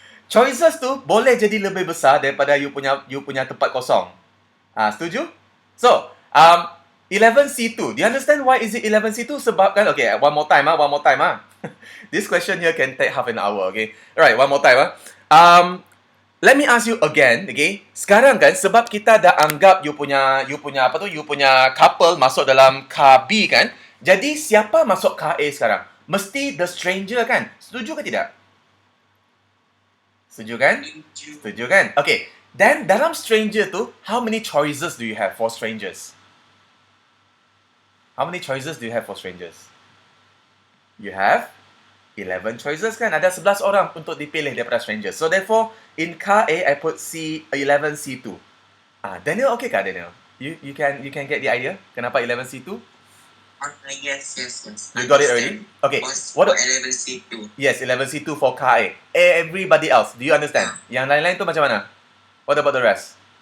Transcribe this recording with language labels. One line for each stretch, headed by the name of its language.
Malay: Choices tu boleh jadi lebih besar daripada you punya tempat kosong. Setuju?
English: So, 11C2. Do you understand why is it 11C2?
Malay: Sebab kan,
English: okay, one more time. This question here can take half an hour, okay? Alright, one more time. Let me ask you again, okay?
Malay: Sekarang kan, sebab kita dah anggap you punya couple masuk dalam car B kan? Jadi, siapa masuk car A sekarang? Mesti the stranger kan? Setuju ke tidak? Setuju kan? Setuju kan? Okay.
English: Then,
Malay: dalam stranger tu,
English: how many choices do you have for strangers? How many choices do you have for strangers? You have 11 choices kan?
Malay: Ada 11 orang untuk dipilih daripada strangers.
English: So therefore, in car A, I put C11 C2. Daniel, okay kah Daniel? You can get the idea?
Malay: Kenapa
English: 11 C2? Yes. You got it already? Okay. For 11C2. Yes, 11 C2 for car A. Everybody else, do you understand?
Malay: Yang lain-lain tu macam mana?
English: What about the rest?